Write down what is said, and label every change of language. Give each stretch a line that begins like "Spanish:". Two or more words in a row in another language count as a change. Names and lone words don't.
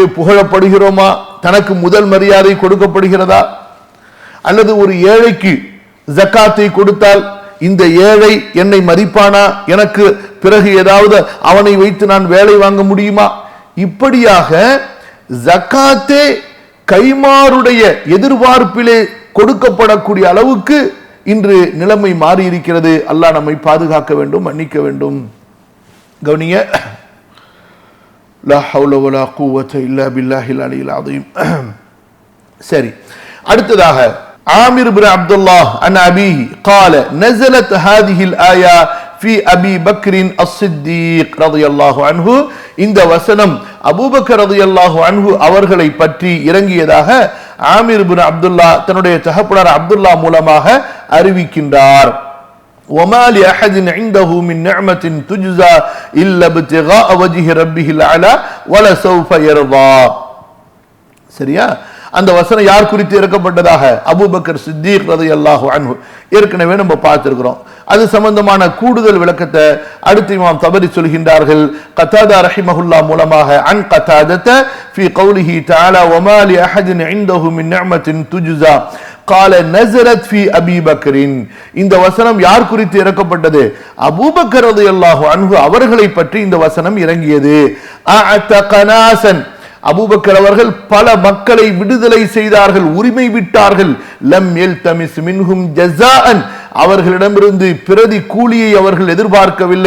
Tamil: புகழப்படுகிறோமா, தனக்கு முதல் மரியாதை கொடுக்கப்படுகிறதா, அல்லது ஒரு ஏழைக்கு ஜக்காத்தை கொடுத்தால் இந்த ஏழை என்னை மதிப்பானா, எனக்கு பிறகு ஏதாவது அவனை வைத்து நான் வேலை வாங்க முடியுமா, இப்படியாக ஜக்காத்தே கைமாருடைய எதிர்பார்ப்பிலே கொடுக்கப்படக்கூடிய அளவுக்கு இன்று நிலைமை மாறி இருக்கிறது. அல்லாஹ் நம்மை பாதுகாக்க வேண்டும், மன்னிக்க வேண்டும். கவனிங்க,
Arabic: لا حول ولا قوة إلا بالله العلي العظيم.
Tamil: சரி, அடுத்ததாக
Arabic: عامر بن عبد الله عن أبيه قال نزلت هذه الآية في أبي بكر الصديق رضي الله عنه.
Tamil: இந்த வசனம் அபூபக்கர்
Arabic: رضي الله عنه
Tamil: அவர்களை பற்றி இறங்கியதாக ஆமிர் இப்னு அப்துல்லா தன்னுடைய தகப்பனார் அப்துல்லா மூலமாக அறிவிக்கின்றார்.
Arabic: وما لأحد عنده من نعمة تجزى إلا ابتغاء وجه ربه الأعلى ولسوف يرضى.
Tamil: சரியா? அந்த வசனம் யார் குறித்து இறக்கப்பட்டதாக? அபூபக்கர் சித்தீக்
Arabic: رضي الله عنه.
Tamil: ஏற்கனவே நம்ம பார்த்திருக்கிறோம். அது சம்பந்தமான கூடுதல் விளக்கத்தை அடுத்து இமாம் தபரி சொல்கின்றார்கள்.
Arabic: قتادة رحمه الله மூலமாக عن قتادة في قوله تعالى وما لأحد عنده من نعمة تجزى قال نزلت في ابي بكر.
Tamil: இந்த வசனம் யார் குறித்து இறக்கப்பட்டது? அபூபக்கர்
Arabic: رضي الله عنه
Tamil: அவர்களை பற்றி இந்த வசனம் இறங்கியது. அஅதகனாசன், அபூபக்கர் அவர்கள் பல மக்களை விடுதலை செய்தார்கள், உரிமை விட்டார்கள்.
Arabic: لم يلتمس منهم جزاء,
Tamil: அவர்களிடமிருந்து பிரதி கூலியை அவர்கள் எதிர்பார்க்கவில்லை.